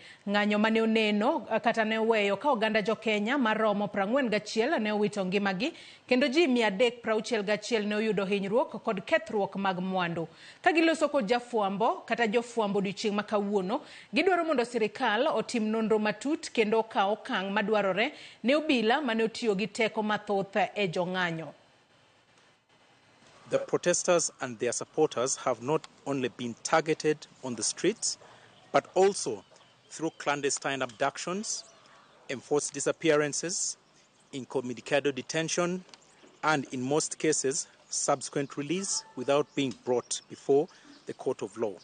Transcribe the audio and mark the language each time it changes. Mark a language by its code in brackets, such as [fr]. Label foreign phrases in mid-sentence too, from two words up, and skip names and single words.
[luo] Ng'anyo mane oneno kata ne oweyo ka oganda Jo-Kenya maromo 41 ne owito ngimagi kendo ji 361 ne oyudo hinyruok kod kethruok mag mwandu. Ka giloso kod jafwambo kata jofwambo odiochieng' ma kawuono, gidwaro mondo sirkal otim nonro matut kendo okaw okang' madwarore ne obila mane otiyogi teko mathoth e jong'anyo. [en] The protesters and their supporters have not only been targeted on the streets, but also through clandestine abductions, enforced disappearances, incommunicado detention, and in most cases, subsequent release without being brought before the court of law.